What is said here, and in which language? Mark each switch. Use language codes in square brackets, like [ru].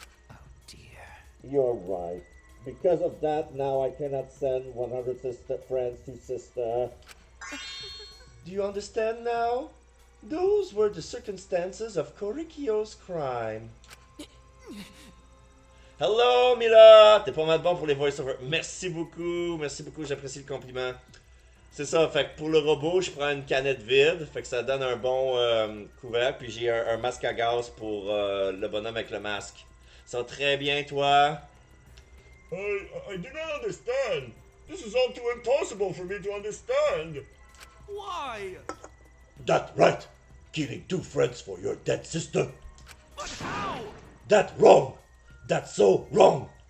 [en] Oh dear. You're right. Because of that, now I cannot send 100 friends to Sister. Do you understand now? Those were the circumstances of Korikio's crime. Hello, Mila! [fr] T'es pas mal bon pour les voice-over. Merci beaucoup, j'apprécie le compliment. C'est ça, fait que pour le robot, je prends une canette vide, fait que ça donne un bon couvercle, puis j'ai un masque à gaz pour le bonhomme avec le masque. Ça va très bien, toi? [en] I do not understand. This is all too impossible for me to understand. Why? That's right. Killing 2 friends for your dead sister. But how? That's wrong. That's so wrong.